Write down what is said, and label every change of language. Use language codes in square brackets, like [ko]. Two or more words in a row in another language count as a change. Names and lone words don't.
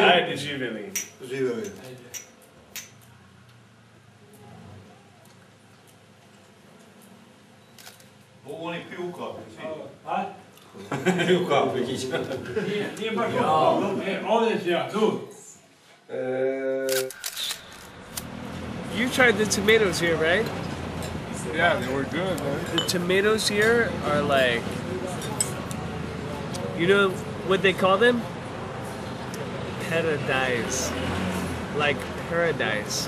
[sr] Ajde, živeli. Ovo oni piju u kapi, svi. A? Piju u kapi, Nije baš ovo. Ovdje ću ja, tu. [en] You tried the tomatoes here, right? Yeah, they were good, man. The tomatoes here are like, you know what they call them? Paradise. Like paradise.